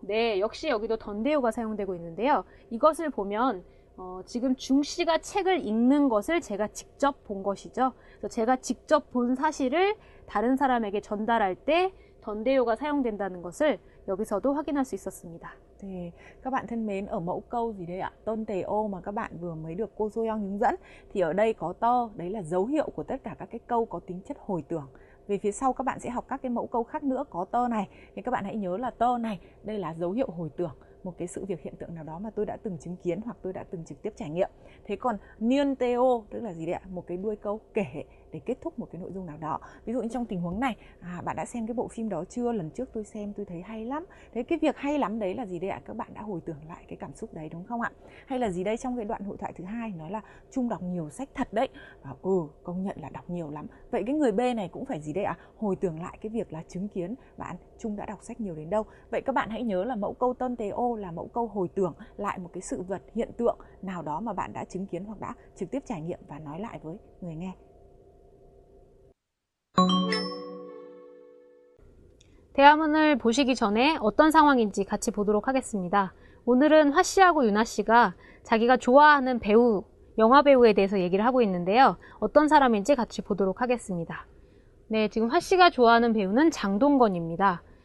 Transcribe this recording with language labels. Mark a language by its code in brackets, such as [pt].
[ko] 네, 역시 여기도 던데요가 사용되고 있는데요. 이것을 보면 지금 중씨가 책을 읽는 것을 제가 직접 본 것이죠. 그래서 제가 직접 본 사실을 다른 사람에게 전달할 때 던데요가 사용된다는 것을 여기서도 확인할 수 있었습니다. [vi] 네, các bạn thân mến, ở mẫu câu gì đây ạ? 던데요 mà các bạn vừa mới được cô Soyoung hướng dẫn thì ở đây có tơ, đấy là dấu hiệu của tất cả các cái câu có tính chất hồi tưởng. Về phía sau các bạn sẽ học các cái mẫu câu khác nữa có tơ này, thì các bạn hãy nhớ là tơ này, đây là dấu hiệu hồi tưởng. một cái sự việc hiện tượng nào đó mà tôi đã từng chứng kiến hoặc tôi đã từng trực tiếp trải nghiệm. Thế còn niên teo tức là gì đấy ạ? Một cái đuôi câu kể để kết thúc một cái nội dung nào đó. Ví dụ như trong tình huống này, bạn đã xem cái bộ phim đó chưa? Lần trước tôi xem tôi thấy hay lắm. Thế cái việc hay lắm đấy là gì đấy ạ? Các bạn đã hồi tưởng lại cái cảm xúc đấy đúng không ạ? Hay là gì đây, trong cái đoạn hội thoại thứ hai nói là Trung đọc nhiều sách thật đấy. Và công nhận là đọc nhiều lắm. Vậy cái người B này cũng phải gì đấy ạ? Hồi tưởng lại cái việc là chứng kiến bạn Trung đã đọc sách nhiều đến đâu. Vậy các bạn hãy nhớ là mẫu câu tân tế ô là mẫu câu hồi tưởng lại một cái sự vật, hiện tượng nào đó mà bạn đã chứng kiến hoặc đã trực tiếp trải nghiệm và nói lại với người nghe. [ko] 대화문을 보시기 전에 어떤 상황인지 같이 보도록 하겠습니다. 오늘은 화씨하고 유나씨가 자기가 좋아하는 배우, 영화 배우에 대해서 얘기를 하고 있는데요. 어떤 사람인지 같이 보도록 하겠습니다. 네, 지금 화씨가 좋아하는 배우는 장동건입니다.